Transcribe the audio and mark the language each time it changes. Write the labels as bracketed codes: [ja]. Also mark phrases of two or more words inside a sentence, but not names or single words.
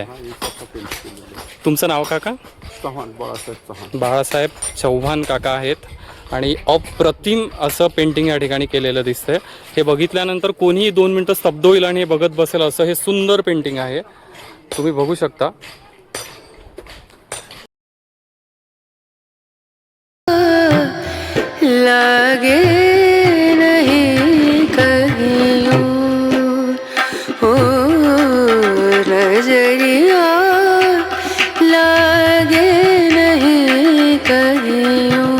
[mr] तुमचं नाव काका? चव्हाण, बाळासाहेब चव्हाण. बाळासाहेब चव्हाण काका आहेत. आणि अप्रतिम असं पेंटिंग या ठिकाणी केलेलं दिसतंय. हे बघितल्यानंतर कोणीही 2 मिनिटं स्तब्ध होईल आणि हे बघत बसेल असं हे सुंदर पेंटिंग आहे. तुम्ही बघू शकता. [hi] लागे नहीं कहीं हो नजरिया, लागे नहीं कहीं